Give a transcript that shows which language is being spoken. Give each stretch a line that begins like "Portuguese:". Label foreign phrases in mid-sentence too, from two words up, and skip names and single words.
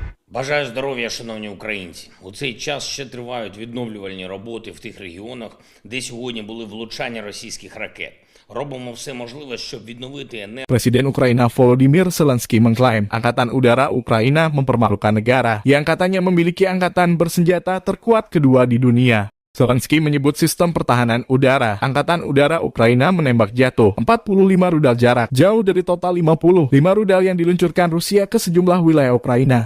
Ukrainian: Бажаю здоров'я, шановні українці. У цей час ще тривають відновлювальні роботи в tих регіонах, де сьогодні були влучання російських ракет. Робимо все можливе, щоб відновити енергію.
Indonesian: Presiden Ukraina Volodymyr Zelensky mengklaim Angkatan Udara Ukraina mempermalukan negara yang katanya memiliki angkatan bersenjata terkuat kedua di dunia. Zelensky menyebut sistem pertahanan udara. Angkatan Udara Ukraina menembak jatuh 45 rudal jarak jauh dari total 55 rudal yang diluncurkan Rusia ke sejumlah wilayah Ukraina.